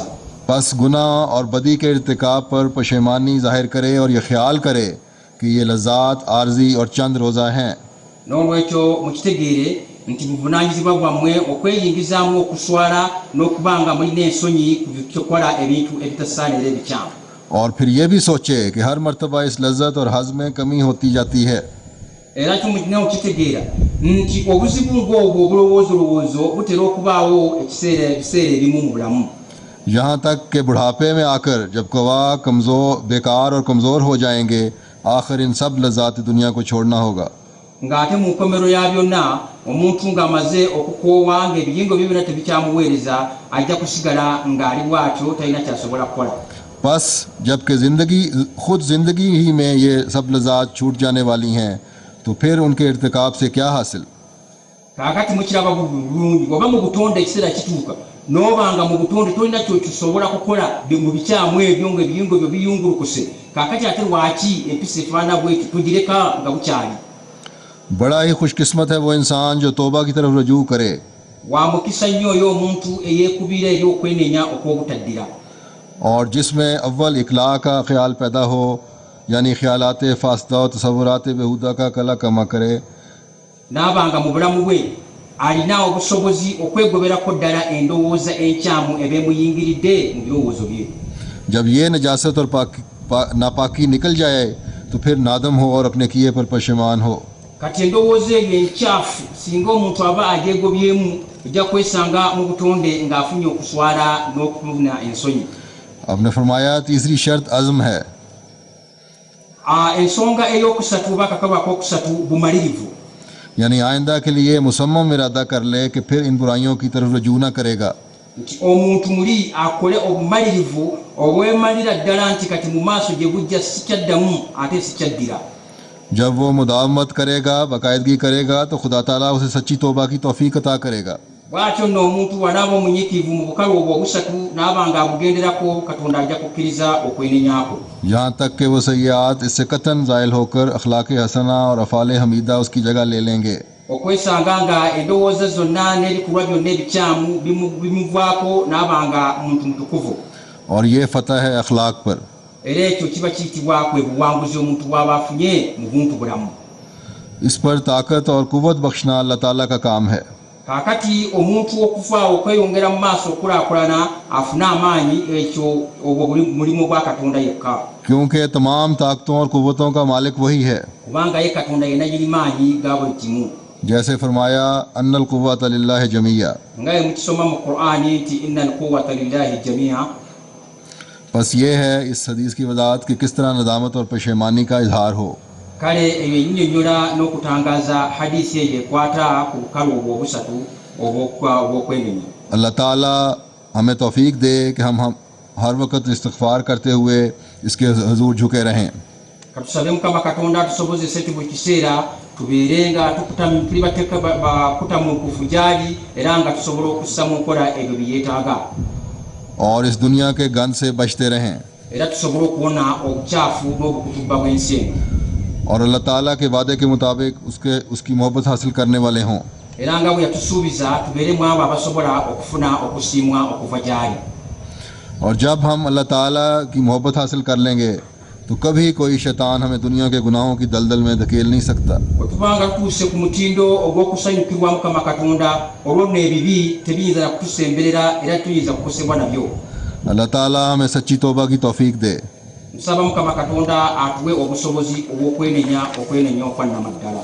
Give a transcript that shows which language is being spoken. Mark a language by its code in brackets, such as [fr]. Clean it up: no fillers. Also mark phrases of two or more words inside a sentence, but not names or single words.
[ur] بس گناہ اور بدی کے ارتکاب پر پشیمانی ظاہر کرے اور یہ خیال کرے کہ یہ لذات عارضی اور چند روزہ ہیں. [lg] n'olwekyo mukitegeere nti buvunaanyizibwa bwammwe okweyingizaamu okuswala n'okuba nga mulina ensonyi ku kukola ebintu ebitasaanira ebikyamu. [ur] اور پھر یہ بھی سوچے کہ ہر مرتبہ اس لذت اور حظ میں کمی ہوتی جاتی ہے. [lg] era kimulina okitegeera nti obuzibu ng'obwo obulowoozo butera okubaawo ebiseera ebimu mu bulamu. [ur] یہاں تک کہ بڑھاپے میں آکر جب قویٰ بیکار اور کمزور ہو جائیں گے، آخر ان سب لذات دنیا کو چھوڑنا ہوگا. [lg] ng'ate mu nkomero ya byonna omuntu ng'amaze okukoowa ng'ebiyingo bibira tebikyamuweereza ajja kusigala ng'ali bw'atyo talina kyasobola kukola. [ur] بس جبکہ زندگی ہی میں یہ سب لذات چھوٹ جانے والی ہیں، تو پھر ان کے ارتکاب سے کیا حاصل. [lg] kaakati mukiraba bulungi oba mu butonde ekiseera kituuka n'obanga mu butonde tolina kyokisobola kukola mu bikyamu ebyo ng'ebiyingo ebyo biyungulukuse, kaakati ate lwaki empisa efaana bwetyo tugireka nga bukyali. [ur] بڑا ہی خوش قسمت ہے وہ انسان جو توبہ کی طرف رجوع کرے [lg] wa mukisa nnyo oyo omuntu eyeekubira eri okwenenya okw'obutaddira, [ur] اور جس میں اول اقلاع کا خیال پیدا ہو، یعنی خیالات فاسدہ اور تصورات بیہودہ کا قلع قمع کرے. [lg] n'abanga mu bulamu bwe alina obusobozi okwegoberako ddala endowooza enkyamu ebeemuyingiridde mu birowoozo bye. [ur] جب یہ نجاست اور ناپاکی نکل جائے تو پھر نادم ہو اور اپنے کیے پر پشیمان ہو. [lg] kati endowooza eyo enkyafu singa omuntu aba agyegobyemu ejja kwesanga mu butonde ng'afunye okuswala n'okufuna ensonyi. [ur] آپ نے فرمایا تیسری شرط عزم ہے. [lg] ensonga ey'okusatu oba akakalu ak'okusatu bumalirivu, [ur] یعنی آئندہ کے لیے مصمم ارادہ کر لے کہ پھر ان برائیوں کی طرف رجوع نہ کرے گا. [lg] nti omuntu muli akole obumalirivu obwemalira ddala nti kati mu maaso gye bujja sikyaddamu ate sikyaddira. [ur] جب وہ مداومت کرے گا، باقاعدگی کرے گا، تو خدا تعالیٰ اسے سچی توبہ کی توفیق عطا کرے گا. [lg] bw'atyo nno omuntu wanaaba omunyiikivu mu bukalu obwo obusatu naaba ng'abugenderako, katonda ajja kukkiriza okwenenyako. [ur] یہاں تک کہ وہ سیئات اس سے قطعاً زائل ہو کر اخلاق حسنہ اور افعال حمیدہ اس کی جگہ لے لیں گے. [lg] okwesanga nga endowooza zonna n'ebikolwa byonna ebikyamu bimuvaako naaba nga muntu mutukuvu. [ur] اور یہ فتح ہے اخلاق پر. [lg] era ekyo kiba kiyitibwa kwe buwanguzi omuntu bw'aba afunye mu buntu bulamu. [ur] اس پر طاقت اور قوت بخشنا اللہ تعالیٰ کا کام ہے. [lg] kaakati omuntu okufa okweyongera mu maaso okulaakulana afune amaanyi, ekyo obwo mulimu gwa katonda yekka, [ur] کیونکہ تمام طاقتوں اور قوتوں کا مالک وہی ہے. [lg] kubanga ye katonda yenna giri maanyi ga buli kimu. [ur] جیسے فرمایا [ar] إن القوة لله جميعا, [lg] ngaye mukisoma mu Qur'ani nti [ar] إن القوة لله جميعا. [ur] بس یہ ہے اس حدیث کی وضاحت کہ کس طرح ندامت اور پشیمانی کا اظہار ہو. [lg] kale ebyo ennyonnyola n'okutangaza hadisi eyo ekwata ku bukalu obwo obusatu obw'okwenenya. [ur] اللہ تعالیٰ ہمیں توفیق دے کہ ہم ہر وقت استغفار کرتے ہوئے اس کے حضور جھکے رہیں. [lg] katusabe mukama katonda tusobozese ti buli kiseera tubeerenga tuli bakutamuukufu gyali era nga tusobola okussa mu nkola ebyo bye yeetaaga, [ur] اور اس دنیا کے گند سے بچتے رہیں [lg] era tusobole okuwona obukyafu n'obukutubba bw'ensi eno, [ur] اور اللہ تعالیٰ کے وعدے کے مطابق اس کی محبت حاصل کرنے والے ہوں. [lg] era nga bwe yatusuubiza tubeeremu abo abasobola okufuna okusiimwa okuva gyali. [ur] اور جب ہم اللہ تعالیٰ کی محبت حاصل کر لیں گے تو کبھی کوئی شیطان ہمیں دنیا کے گناہوں کی دلدل میں دھکیل نہیں سکتا. [lg] bwe tubanga tutuuse ku mutindo ogw'okusanyukirwa mukama katonda, olwo nno ebibi tebiyinza na kutusemberera era tuyinza kukosebwa nabyo. [ur] اللہ تعالیٰ ہمیں سچی توبہ کی توفیق دے. [lg] nsaba mukama katonda atuwe obusobozi obw'okwenenya okwannama ddala.